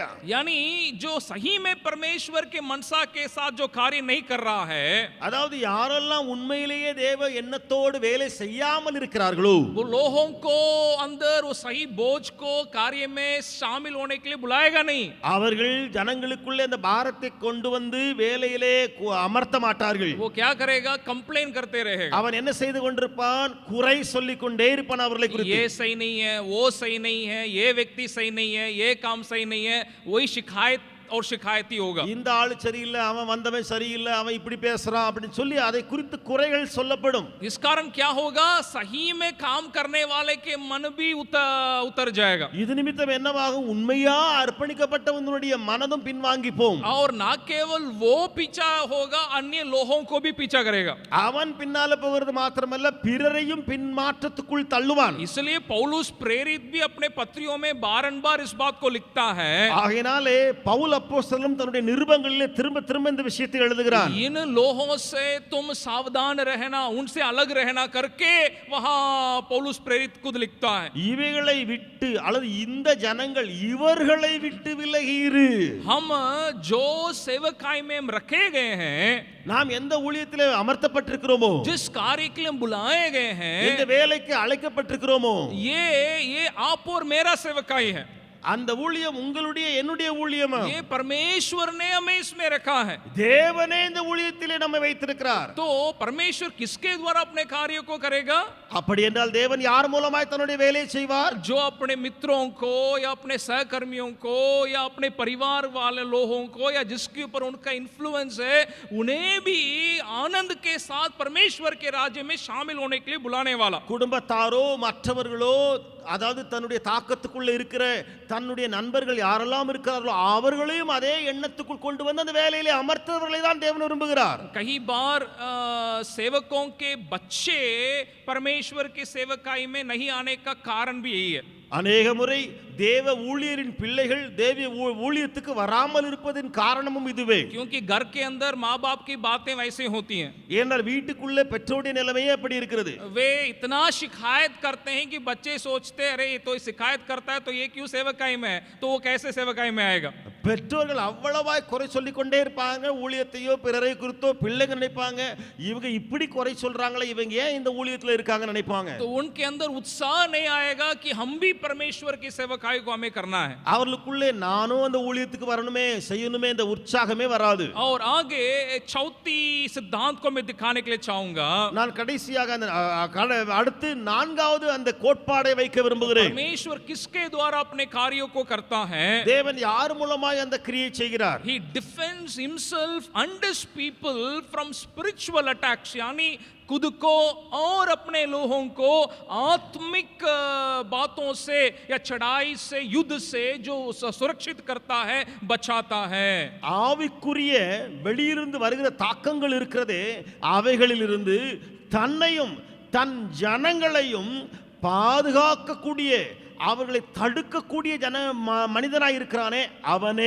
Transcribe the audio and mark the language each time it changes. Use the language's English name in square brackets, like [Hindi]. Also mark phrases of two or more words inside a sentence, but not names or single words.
[Hindi] यानी जो सही में परमेश्वर के मनसा के साथ जो कार्य नहीं कर रहा है, [Tamil] அதாவது யாரெல்லாம் உண்மையிலேயே தேவ எண்ணத்தோடு வேலை செய்யாமல் இருக்கிறார்களோ, [Hindi] वो लोगों को अंदर वो सही बोझ को कार्य में शामिल होने के लिए बुलाएगा नहीं. [Tamil] அவர்கள் ஜனங்களுக்குள்ளே அந்த பாரத்தை கொண்டு வந்து வேலையிலே அமர்த்த மாட்டார்கள். [Hindi] वो क्या करेगा? कंप्लेन करते रहेगा. [Tamil] அவன் என்ன செய்து கொண்டிருப்பான்? குறை சொல்லிக் கொண்டே இருப்பான் அவர்களை குறித்து. [Hindi] ये सही नहीं है, वो सही नहीं है, ये व्यक्ति सही नहीं है, ये काम सही नहीं है, वही शिकायत और शिकायती होगा. [Tamil] இந்த ஆளு சரியில்லை, அவன் வந்தவன் சரியில்லை, அவன் இப்படி பேசுறான் அப்படின்னு சொல்லி அதை குறித்து குறைகள் சொல்லப்படும். [Hindi] इस कारण क्या होगा? सही में काम करने वाले के मन भी उतर जाएगा. [Tamil] இது நிமித்தம் என்னவாகும்? உண்மையா அர்ப்பணிக்கப்பட்டவனுடைய மனதும் பின்வாங்கி போகும். [Hindi] और ना केवल वो पीछा होगा, अन्य लोगों को भी पीछा करेगा. [Tamil] அவன் பின்னால போகிறது மாத்திரமல்ல, பிறரையும் பின்மாற்றத்துக்குள் தள்ளுவான். [Hindi] इसलिए पौलुस प्रेरित भी अपने पत्रियों में बारंबार इस बात को लिखता है. [Tamil] ஆகையினாலே பவுல் அப்போஸ்தலன் தன்னுடைய நிருபங்களிலே திரும்ப திரும்ப இந்த விஷயத்தை எழுதுகிறான். [Hindi] इन लोगों से तुम सावधान रहना, उनसे अलग रहना करके वहां पौलुस प्रेरित खुद लिखता है. [Tamil] இவைகளை விட்டு அல்லது இந்த ஜனங்கள் இவர்களை விட்டு விலகிரு. [Hindi] हम जो सेवकाई में हम रखे गए हैं, [Tamil] நாம் எந்த ஊழியத்திலே அமர்த்தப்பட்டிருக்கிறோமோ, [Hindi] जिस कार्य के लिए हम बुलाए गए [Tamil] இந்த [Hindi] हैं, [Tamil] வேலைக்கு அழைக்கப்பட்டிருக்கிறோமோ, [Hindi] ये आप और मेरा सेवकाई है. [Tamil] அந்த ஊழியம் உங்களுடைய என்னுடைய ஊழியமா? [Hindi] ये परमेश्वर ने हमें इसमें रखा है. [Tamil] தேவனே இந்த ஊழியத்திலே நம்மை வைத்திருக்கிறார். [Hindi] तो परमेश्वर किसके द्वारा अपने कार्यों को करेगा? [Tamil] அப்படி என்றால் தேவன் யார் மூலமாய் தன்னுடைய வேலையை செய்வார்? [Hindi] जो अपने मित्रों को या अपने सहकर्मियों को या अपने परिवार वाले लोगों को या जिसके ऊपर उनका इन्फ्लुएंस है, उन्हें भी आनंद के साथ परमेश्वर के राज्य में शामिल होने के लिए बुलाने वाला. [Tamil] குடும்பத்தாரோ மற்றவர்களோ, அதாவது தன்னுடைய தாக்கத்துக்குள்ள இருக்கிற தன்னுடைய நண்பர்கள் யாரெல்லாம் இருக்கிறார்களோ அவர்களையும் அதே எண்ணத்துக்குள் கொண்டு வந்து அந்த வேலையிலே அமர்த்தவர்களை தான் தேவன் விரும்புகிறார். [Hindi] कई बार सेवकों के बच्चे परमेश्वर की सेवकाई में नहीं आने का कारण भी यही है. [Tamil] அநேக முறை தேவ ஊழியரின் பிள்ளைகள் தேவ ஊழியத்துக்கு வராமல் இருப்பதின் காரணமும் இதுவே. [Hindi] क्योंकि घर के अंदर माँ बाप की बातें वैसे होती हैं. [Tamil] ஏனால் வீட்டுக்குள்ளே பெற்றோருடைய நிலைமையே அப்படி இருக்கிறது. [Hindi] वे इतना शिकायत करते हैं कि बच्चे सोचते अरे ये तो शिकायत करता है तो ये क्यों सेवकाई में है, तो वो कैसे सेवकाई में आएगा. [Tamil] பெற்றோர்கள் அவ்வளவாய் குறை சொல்லிக் கொண்டே இருப்பாங்க. ஊழியத்தையோ பிறரை குறித்தோ பிள்ளைங்க நினைப்பாங்க, இவங்க இப்படி குறை சொல்றாங்களே, இவங்க ஏன் இந்த ஊழியத்தில் இருக்காங்கன்னு நினைப்பாங்க. [Hindi] तो उनके अंदर उत्साह नहीं आएगा कि हम भी परमेश्वर की सेवकाई को हमें करना है. [Tamil] அவர்களுக்குள்ளே நானும் அந்த ஊழியத்துக்கு வரணுமே செய்யணுமே இந்த உற்சாகமே வராது. [Hindi] और आगे चौथी सिद्धांत को मैं दिखाने के लिए चाहूंगा. [Tamil] நான் கடைசியாக அந்த அடுத்து நான்காவது அந்த கோட்பாடை வைக்க விரும்புகிறேன். [Hindi] परमेश्वर किसके द्वारा अपने कार्यों को करता है? [Tamil] தேவன் யார் மூலமாய் அந்த கிரியை செய்கிறார்? [English] He defends himself and his people from spiritual attacks. [Hindi] यानी खुद को और अपने लोगों को आत्मिक बातों से या चढ़ाई से, युद्ध से जो सुरक्षित करता है, बचाता है. [Tamil] ஆவிக்குரிய வெளியிருந்து வருகிற தாக்கங்கள் இருக்கிறதே, அவைகளிலிருந்து தன்னையும் தன் ஜனங்களையும் பாதுகாக்கக்கூடிய, அவர்களை தடுக்கக்கூடிய மனிதனாய் இருக்கிறானே அவனே.